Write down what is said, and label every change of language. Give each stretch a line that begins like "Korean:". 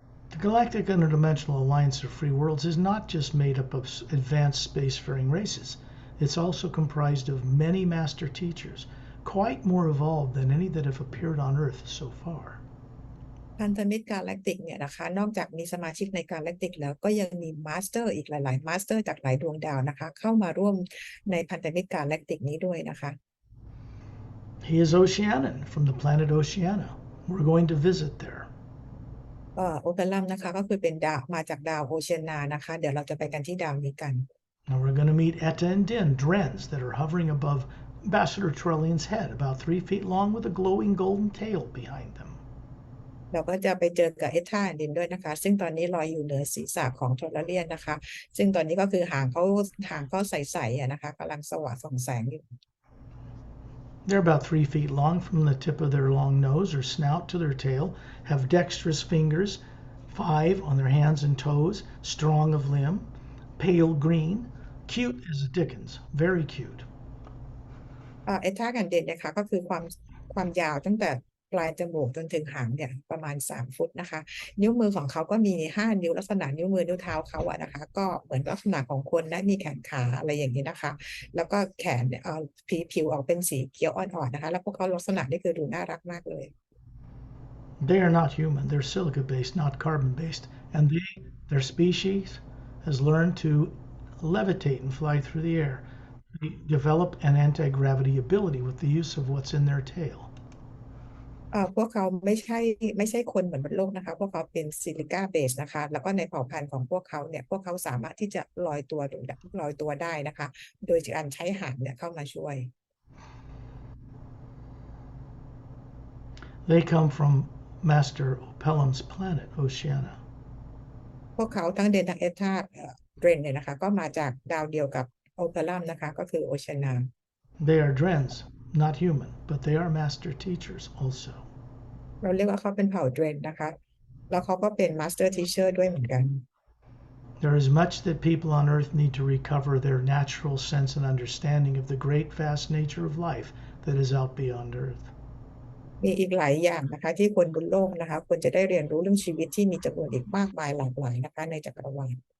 English: The Galactic Interdimensional Alliance of Free Worlds is not just made up of advanced spacefaring races. It's also comprised of many master teachers, quite more evolved than any that have appeared on Earth so far.
Thai: พันธมิตรกาแล็กติกเนี่ยนะคะนอกจากมีสมาชิกในกาแล็กติกแล้วก็ยังมีมาสเตอร์อีกหลายๆมาสเตอร์จากหลายดวงดาวนะคะเข้ามาร่วมในพันธมิตรกาแล็กติกนี้ด้วยนะคะ
English: He is Oceanan from the planet Oceania. We're going to visit there.
Thai: โอเปรัมนะคะก็คือเป็นดาวมาจากดาวโอเชียนานะคะเดี๋ยวเราจะไปกันที่ดาวนี้กัน
English: Now we're going to meet Etta and Din, Drens, that are hovering above Ambassador Turellian's head, about 3 feet long with a glowing golden tail behind them.
Thai: เราก็จะไปเจอกับเอธาแอนดินด้วยนะคะซึ่งตอนนี้ลอยอยู่เหนือศีรษะของโทรเลียนนะคะซึ่งตอนนี้ก็คือหางเขาใสๆอะนะคะกำลังสว่างส่องแสงอยู่
English: They're about 3 feet long from the tip of their long nose or snout to their tail, have dexterous fingers, 5 on their hands and toes, strong of limb, pale green, cute as a Dickens, very cute.
Thai: เอธาแอนดินนะคะก็คือความยาวตั้งแต่ปลายจมูกจนถึงหางเนี่ยประมาณ3 ฟุตนะคะนิ้วมือของเขาก็มี5 นิ้วลักษณะนิ้วมือนิ้วเท้าเขาอะนะคะก็เหมือนลักษณะของคนนะมีแขนขาอะไรอย่างนี้นะคะแล้วก็แขนเนี่ยผิวออกเป็นสีเขียวอ่อนๆนะคะแล้วพวกเขาลักษณะนี่คือดูน่ารักมากเลย
English: They are not human, they're silica based, not carbon based, and their species has learned to levitate and fly through the air. They develop an anti-gravity ability with the use of what's in their tail.
Thai: พวกเขาไม่ใช่คนเหมือนบนโลกนะคะพวกเขาเป็นซิลิก้าเบสนะคะแล้วก็ในเผ่าพันธุ์ของพวกเขาเนี่ยพวกเขาสามารถที่จะลอยตัวได้นะคะโดยการใช้หางเนี่ยเข้ามาช่วย
English: They come from Master Opellum's planet, Oceania.
Thai: พวกเขาทั้งเดนทั้งเอธาเดรนเนี่ยนะคะก็มาจากดาวเดียวกับโอเปรัมนะคะก็คือโอเชียนา
English: They are Drens, not human, but they are master teachers also.
Thai: เราเรียกว่าเขาเป็นเผ่าเดรนนะคะแล้วเขาก็เป็นมาสเตอร์ทีเชอร์ด้วยเหมือนกัน
English: There is much that people on earth need to recover their natural sense and understanding of the great vast nature of life that is out beyond earth.
Thai: มีอีกหลายอย่างนะคะที่คนบนโลกนะคะควรจะได้เรียนรู้เรื่องชีวิตที่มีจำนวนอีกมากมายหลากหลายนะคะในจักรวาล